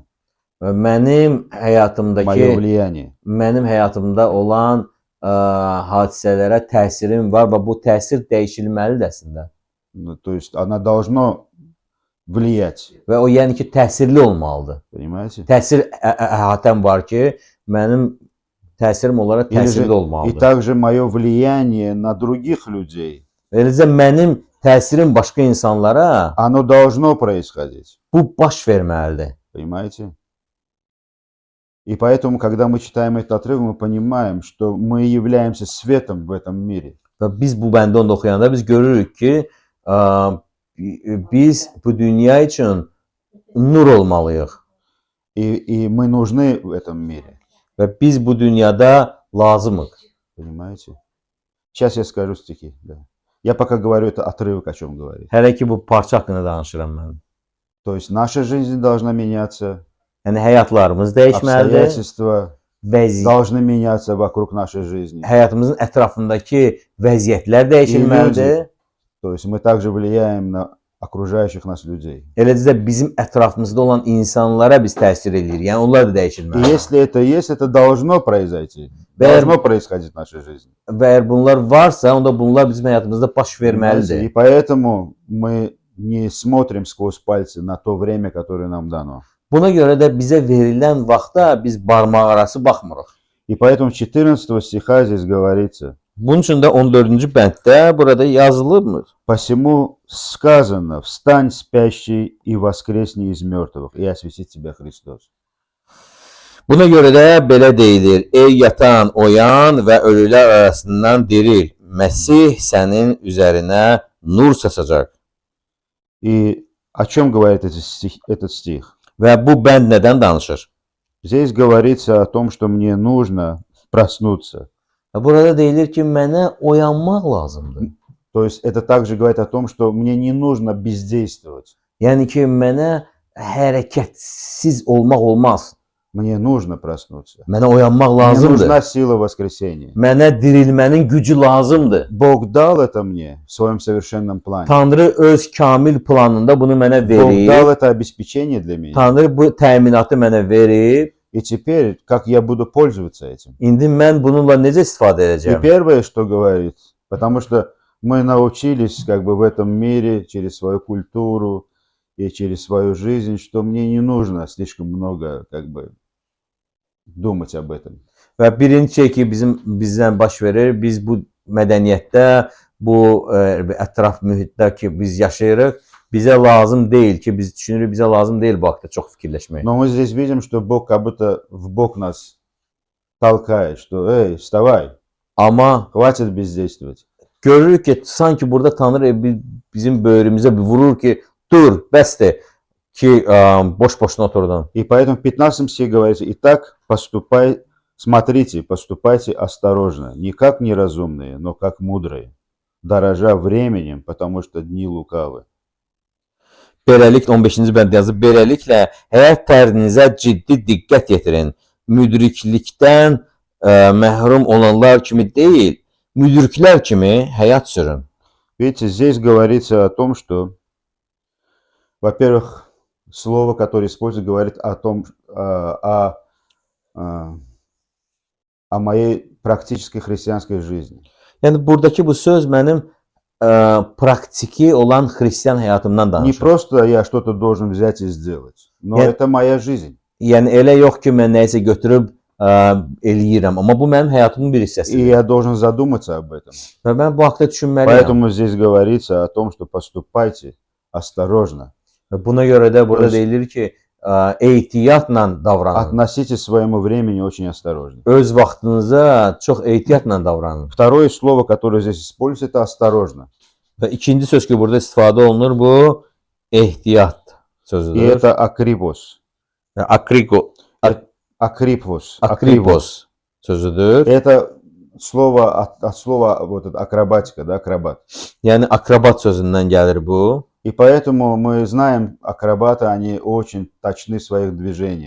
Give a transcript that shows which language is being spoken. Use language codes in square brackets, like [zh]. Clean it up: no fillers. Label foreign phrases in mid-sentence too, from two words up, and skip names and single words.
[az] Və mənim [ru] Мое влияние. [az] həyatımda olan hadisələrə təsirim var və bu təsir dəyişilməlidir əslində. [ru] То есть она должна влиять. [az] Və o yəni ki, təsirli olmalıdır. [ru] Понимаете? [az] Təsir əhatəm var ki, mənim təsirim onlara təsirli [ru] И [az] olmalıdır. [ru] также мое влияние на других людей, [az] Eləcə mənim təsirim başqa insanlara [ru] оно должно происходить. [az] bu baş verməlidir. [ru] Понимаете? И поэтому, когда мы читаем этот отрывок, мы понимаем, что мы являемся светом в этом мире. [az] Və biz bu bəndə onda oxuyanda biz görürük ki, biz bu dünya üçün nur olmalıyıq [ru] И мы нужны в этом mире. [az] və biz bu dünyada lazımıq. [ru] Понимаете? Сейчас я скажу стихи. Да. Я пока говорю, это отрывок о чем говорит. [az] Hələ ki bu parça haqqında danışıram mən. [ru] То есть наша жизнь должна меняться, [az] Yəni həyatlarımız dəyişməlidir, [ru] обстоятельства должны меняться вокруг нашей жизни. [az] həyatımızın ətrafındakı vəziyyətlər dəyişilməlidir. [ru] То есть мы также влияем на окружающих нас людей. [az] Eləcə də bizim ətrafımızda olan insanlara biz təsir edirik. Yəni onlar da [ru] И [az] dəyişilməlidir. [ru] если это есть, это должно произойти. [az] Ver- [ru] Должно происходить в нашей жизни. [az] Və əgər bunlar varsa, onda bunlar bizim həyatımızda baş [ru] Понимаете? [az] verməlidir. [ru] И поэтому мы не смотрим сквозь пальцы на то время, которое нам дано. [az] Buna görə də bizə verilən vaxta biz barmaq arası baxmırıq. [ru] И поэтому 14 стиха здесь говорится: [az] Bunun üçün də 14-cü bənddə burada yazılıbmı? [ru] «Посему сказано, встань, спящий, и воскресни из мертвых, и осветит тебя Христос». [az] Buna görə də belə deyilir: Ey yatan, oyan və ölülər arasından diril. Məsih sənin üzərinə nur saçacaq. [ru] И о чем говорит этот стих? [az] Və bu bənd nədən danışır? [ru] Здесь говорится о том, что мне нужно проснуться. [az] Burada deyilir ki, mənə oyanmaq lazımdır. [ru] То есть это также говорит о том, что мне не нужно бездействовать. [az] Yəni ki, mənə hərəkətsiz olmaq olmaz. [ru] Мне нужно проснуться. [az] Mənə oyanmaq [ru] Мне [az] lazımdır. [ru] нужна сила воскресения. [az] Mənə dirilmənin gücü lazımdır. [ru] Бог дал это мне в своем совершенном плане. [az] Tanrı öz kamil planında bunu mənə [ru] Бог дал [az] verib. [ru] это обеспечение для меня. [az] Tanrı bu təminatı mənə verib. [ru] И теперь, как я буду пользоваться этим? [az] İndi mən bununla necə istifadə [ru] И [az] edəcəm? [ru] первое, что говорит, потому что мы научились как бы в этом мире через свою культуру и через свою жизнь, что мне не нужно слишком много как бы думать об этом. [az] Və birinci şey ki, bizdən baş verir, biz bu mədəniyyətdə, bu ətraf mühitdə ki, biz yaşayırıq, bizə lazım deyil ki, biz düşünürük, bizə lazım deyil bu haqda çox fikirləşmək. [ru] Но мы здесь видим, что Бог как будто в бок нас толкает, что «Эй, вставай, [az] Amma [ru] хватит бездействовать». [az] görürük ki, sanki burada Tanrı bizim böyrümüzə bir vurur ki, dur, bəsdir ki, boş-boşuna oturdun. [ru] И поэтому в 15 стихе говорится: «Итак, смотрите, поступайте осторожно, не как неразумные, но как мудрые, дорожа временем, потому что дни лукавы». [az] Beləliklə 15-ci bənd yazıb, beləliklə həyat tərzinizə ciddi diqqət yetirin. Müdriklikdən məhrum olanlar kimi deyil, müdriklər kimi həyat sürün. [ru] Видите, здесь говорится о том, что, во-первых, слово, которое используется, говорит о том, о моей практической христианской жизни. [az] Yəni buradakı bu söz mənim praktiki olan xristian həyatımdan [ru] Не [az] danışır. [ru] просто я что-то должен взять и сделать, но Нет. это моя жизнь. [az] Yəni elə yox ki, mən nəyisə götürüb eləyirəm, amma bu mənim həyatımın bir [ru] И [az] hissəsidir. [ru] я должен задуматься об этом. [az] Və mən bu haqda düşünməliyəm. [ru] Поэтому здесь говорится о том, что поступайте осторожно. [az] Və buna görə də burada Öz- deyilir ki, ehtiyatla davranın. [ru] Относитесь к своему времени очень осторожно. [az] Öz vaxtınıza çox ehtiyatla davranın. [ru] Второе слово, которое здесь используется, это осторожно. [az] Və ikinci söz ki, burada istifadə olunur, bu ehtiyat [ru] И [az] sözüdür. [ru] это акрипос. Акрипос. [az] Akripos sözüdür. [ru] Это слово от слова вот это акробатика, да, акробат. [az] Yəni akrobat sözündən gəlir bu. [ru] И поэтому мы знаем, акробаты, они очень точны в своих движениях.